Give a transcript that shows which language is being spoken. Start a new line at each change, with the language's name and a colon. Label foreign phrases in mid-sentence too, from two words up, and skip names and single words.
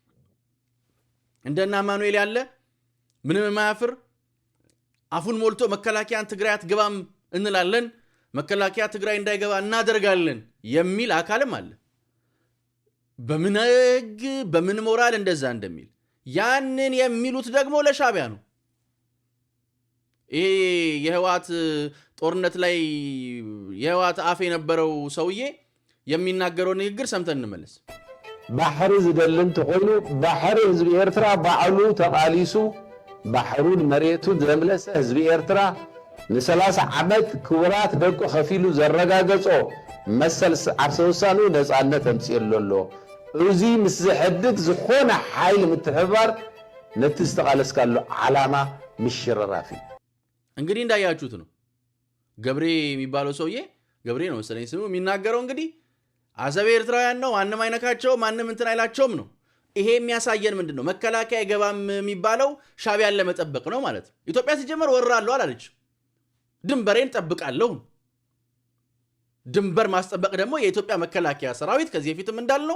Amharic: እንደና አማኑኤል ያለ ምንም የማያፍር አፉን ሞልቶ መከላከያን ትግራይ አትገባም እንላለን፣ መከላከያ ትግራይ እንዳይገባ እናደርጋለን የሚል አካልም አለ። በምን ህግ በምን ሞራል እንደዛ እንደሚል ያንን የሚሉት ደግሞ ለሻዕቢያ ነው። ይሄ የህወሓት ጦርነት ላይ የህወሓት አፍ የነበረው ሰውዬ የሚናገረው ንግግር ሰምተን እንመለስ።
Tigrinya: ባሕሪ ዝደልን ተኮይኑ ባሕሪ ህዝቢ ኤርትራ ባዕሉ ተቃሊሱ ባሕሩን መሬቱን ዘምለሰ ህዝቢ ኤርትራ ን30 ዓመት ክቡራት ደቁ ከፊሉ ዘረጋገጾ መሰል ዓርሰ ውሳኑ ነፃነት ተምፅኤሉ ኣሎ። እዚ ምስ ዝሕድድ ዝኾነ ሓይሊ ምትሕባር ነቲ ዝተቃለስካሎ ዓላማ ምሽረራፊ።
Amharic: እንግዲህ እንዳያችሁት ነው ገብሬ የሚባለው ሰውዬ ገብሬ ነው መሰለኝ ስሙ የሚናገረው። እንግዲህ አሰብ ኤርትራውያን ነው፣ ማንም አይነካቸው፣ ማንም እንትን አይላቸውም ነው። ይሄ የሚያሳየን ምንድነው? መከላከያ ገባም የሚባለው ሻዕቢያን ለመጠበቅ ነው ማለት ነው። ኢትዮጵያ ሲጀመር ወራለሁ አላለች፣ ድንበሬን ጠብቃለሁ። ድንበር ማስጠበቅ ደግሞ የኢትዮጵያ መከላከያ ሰራዊት ከዚህ በፊትም እንዳልነው